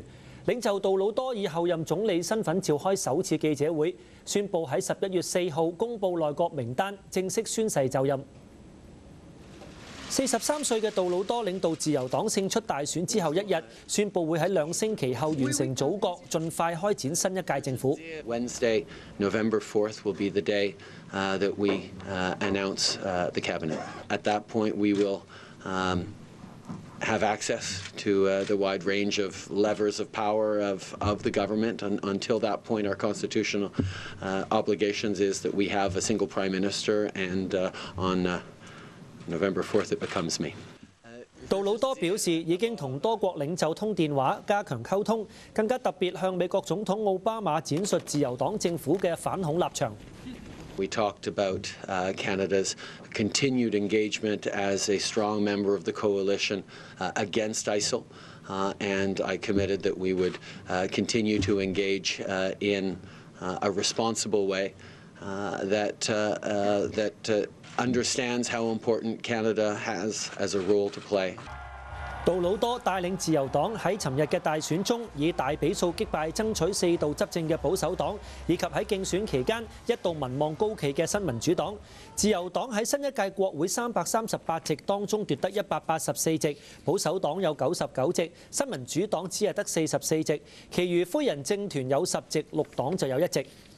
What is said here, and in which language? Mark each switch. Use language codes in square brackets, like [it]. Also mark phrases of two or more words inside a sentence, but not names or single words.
[yue] 領袖杜魯多以後任總理身份召開首次記者會，宣布喺11月4號公佈內閣名單，正式宣誓就任。43歲嘅杜魯多領導自由黨勝出大選之後1日，宣布會喺2星期後完成組閣，盡快開展新一屆政府。 [en] Wednesday, November 4th will be the day that we announce the cabinet. At that point, we will have access to the wide range of levers of power of the government. Until that point, our constitutional obligations is that we have a single prime minister, and on November 4th, it becomes me. [yue] 杜魯多表示已經同多國領袖通電話，加強溝通，更加特別向美國總統奧巴馬展述自由黨政府嘅反恐立場。 [en] We talked about Canada's continued engagement as a strong member of the coalition against ISIL, and I committed that we would continue to engage in a responsible way that understands how important Canada has as a role to play. [yue] 杜魯多帶領自由黨喺尋日嘅大選中，以大比數擊敗爭取4度執政嘅保守黨，以及喺競選期間一度民望高企嘅新民主黨。自由黨喺新一屆國會338席當中奪得184席，保守黨有99席，新民主黨只係得44席，其餘灰人政團有10席，綠黨就有1席。